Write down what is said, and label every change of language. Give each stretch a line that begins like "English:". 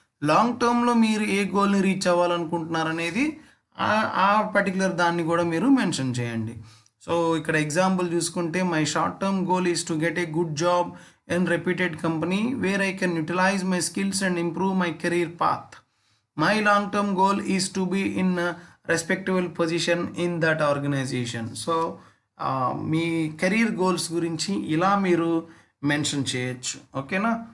Telugu: Long టర్మ్లో మీరు ఏ గోల్ని reach అవ్వాలనుకుంటున్నారనేది ఆ పర్టికులర్ దాన్ని కూడా మీరు మెన్షన్ చేయండి. సో ఇక్కడ ఎగ్జాంపుల్ చూసుకుంటే,
English: My short term goal is to get a good job in reputed company where I can utilize my skills and improve my career path. My long term goal is to be in a respectable position in that organization.
Telugu: So మీ career goals గురించి ఇలా మీరు mention చేయొచ్చు. ఓకేనా.